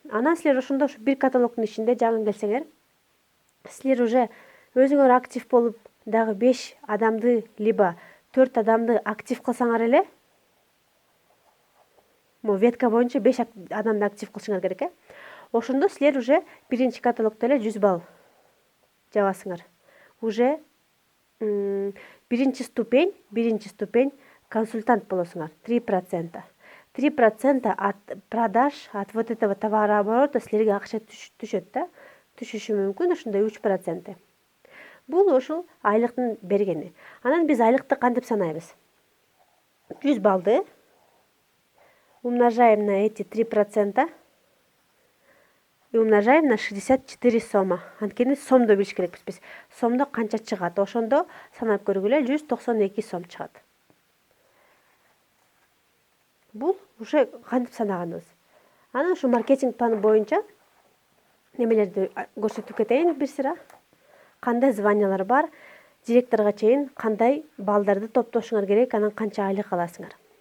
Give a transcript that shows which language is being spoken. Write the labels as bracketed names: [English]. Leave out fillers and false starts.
[Kyrgyz] Анан силер ошондо бир каталогдун ичинде жаңы келсеңер, силер уже өзүңөр актив болуп, дагы 5 адамды либо 4 адамды актив кылсаңар эле, ветка боюнча 5 адамды актив кылышыңар керек. Ошондо силер уже биринчи каталогдо эле 100 балл жабасыңар. Уже биринчи ступень консультант болосуңар. 3%. [Russian] 3% от продаж, от вот этого товарооборота [Kyrgyz] силерге акча түшөт да. Түшүшү мүмкүн, ошондой 3%. Бул ошол айлыктын бергени. Анан биз айлыкты кантип санайбыз? [Russian] 100 баллды умножаем на эти 3% и умножаем на 64 сома. [Kyrgyz] Анткени сомдо билиш керекпиз биз. Сомдо канча чыгат? Ошондо санап көргүлө, 192 сом чыгат. Бул уже кантип санаганыбыз. Анан ушу маркетинг планы боюнча немелерди көрсөтүп кетейин бир сыра. Кандай званиялар бар, директорго чейин кандай баллдарды топтошуңар керек, анан канча айлык аласыңар.